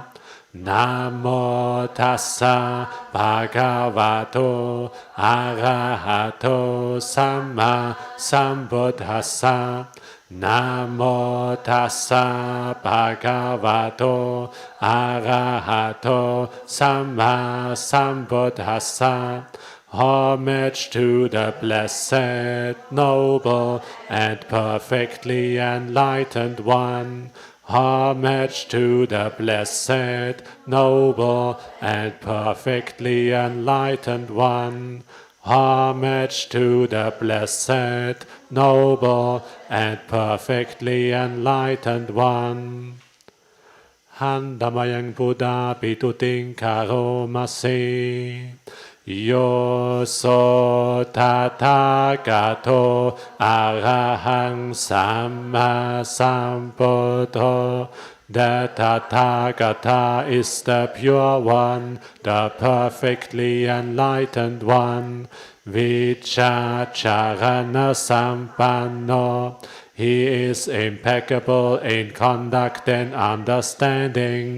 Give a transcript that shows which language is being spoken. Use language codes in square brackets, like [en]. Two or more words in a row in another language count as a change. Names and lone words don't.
[pi] Namo Tassa Bhagavato Arahato Samma Sambuddhassa. Namo Tassa Bhagavato Arahato Samma Sambuddhassa. [en] Homage to the blessed, noble, and perfectly enlightened One. Homage to the blessed, noble, and perfectly enlightened One. Homage to the blessed, noble, and perfectly enlightened One. [pi] Handamayang Buddha Pituting Karomase. Yoso Tathagato Arahang Samma Sambuddho. [en] The Tathagata is the Pure One, the perfectly enlightened One. [pi] Vichacharana Sampanno. [en] He is impeccable in conduct and understanding.